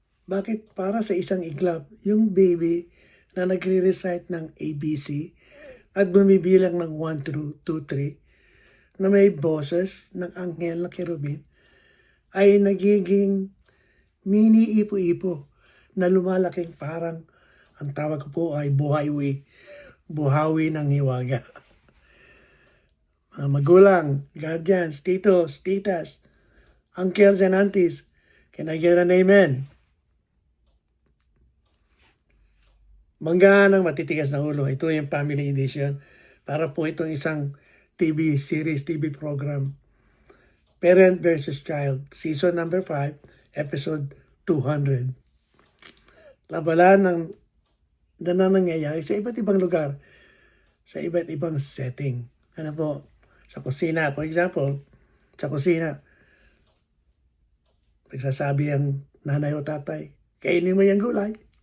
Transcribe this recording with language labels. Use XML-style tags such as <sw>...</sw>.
<tl>Bakit para sa isang iglap, yung baby na nagre-recite ng ABC at bumibilang ng 1, 2, 3, na may boses ng anghel na kerubin, ay nagiging mini ipo-ipo na lumalaking parang, ang tawag ko po ay buhawi ng hiwaga. Mga magulang,</tl> <en>guardians, titos, titas, uncles and aunties, can I get an amen?</en> <tl>Manggaan ng matitigas na ulo. Ito yung family edition. Para po itong isang TV series, TV program.</tl> <en>Parent versus Child, season number 5, episode 200.</en> <tl>Labalan ng nangyayari sa iba't ibang lugar, sa iba't ibang setting. Ano po? Sa kusina,</tl> <en>for example,</en> <tl>sa kusina, nagsasabi ang nanay o tatay, kainin mo yung gulay.</tl>